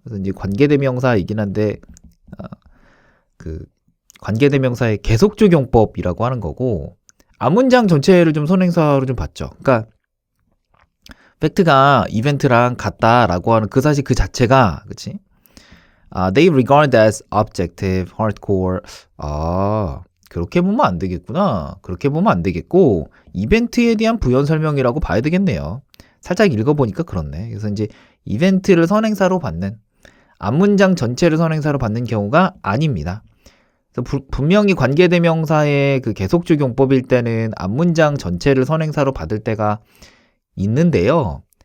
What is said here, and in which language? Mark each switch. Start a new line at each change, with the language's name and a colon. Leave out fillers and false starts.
Korean: 그래서 이제 관계대명사이긴 한데 그 관계대명사의 계속적용법이라고 하는 거고 앞문장 전체를 좀 선행사로 좀 봤죠. 그러니까 팩트가 이벤트랑 같다라고 하는 그 사실 그 자체가 그치?
English: They regard as objective, hardcore.
Korean: 그렇게 보면 안 되겠구나. 그렇게 보면 안 되겠고 이벤트에 대한 부연 설명이라고 봐야 되겠네요. 살짝 읽어보니까 그렇네. 그래서 이제 이벤트를 선행사로 받는 앞문장 전체를 선행사로 받는 경우가 아닙니다. 그래서 분명히 관계대명사의 그 계속적용법일 때는 앞문장 전체를 선행사로 받을 때가 있는데요.